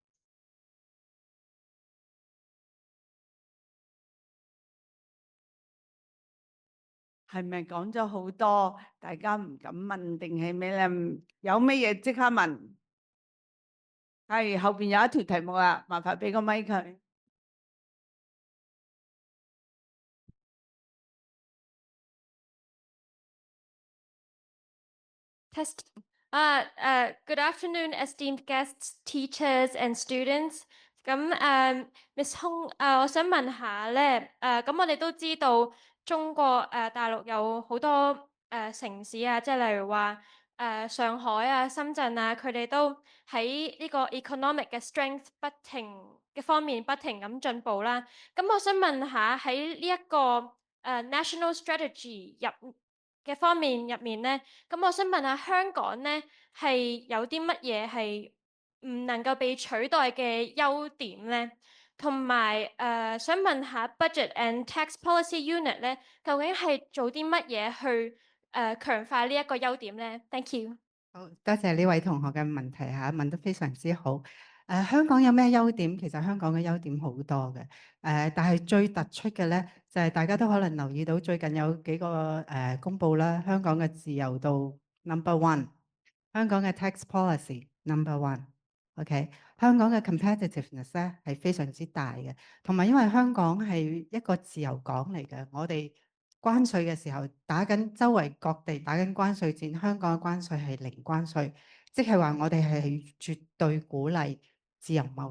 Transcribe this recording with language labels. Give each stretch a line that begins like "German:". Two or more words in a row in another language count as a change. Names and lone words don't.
Cantonese: 係咪講咗好多？大家唔敢問定係咩咧？有咩嘢即刻問？係後邊有一條題目啦，麻煩俾個咪佢。 Test.
English: Good afternoon, esteemed guests, teachers and students.
Cantonese: 咁Miss Hong，我想問下咧，咁我哋都知道中國大陸有好多城市啊，即係例如話上海啊、深圳啊，佢哋都喺呢個 economic 嘅 strength 不停嘅方面不停咁進步啦。咁我想問下喺呢一個
English: national strategy
Cantonese: 嘅方面入面咧，咁我想問下香港咧係有啲乜嘢係唔能夠被取代嘅優點咧？同埋想問下 Budget and Tax Policy Unit 咧，究竟係做啲乜嘢去強化呢一個優點咧？
English: Thank you。
Cantonese: 好，多謝呢位同學嘅問題嚇，問得非常之好。香港有咩優點？其實香港嘅優點好多嘅。但係最突出嘅咧，就係大家都可能留意到最近有幾個公佈啦，香港嘅自由度 No.1，香港嘅
English: tax policy
Cantonese: No.1。OK，香港嘅 competitiveness 咧係非常之大嘅，同埋因為香港係一個自由港嚟嘅，我哋關稅嘅時候打緊周圍各地打緊關稅戰，香港嘅關稅係零關稅，即係話我哋係絕對鼓勵自由貿易。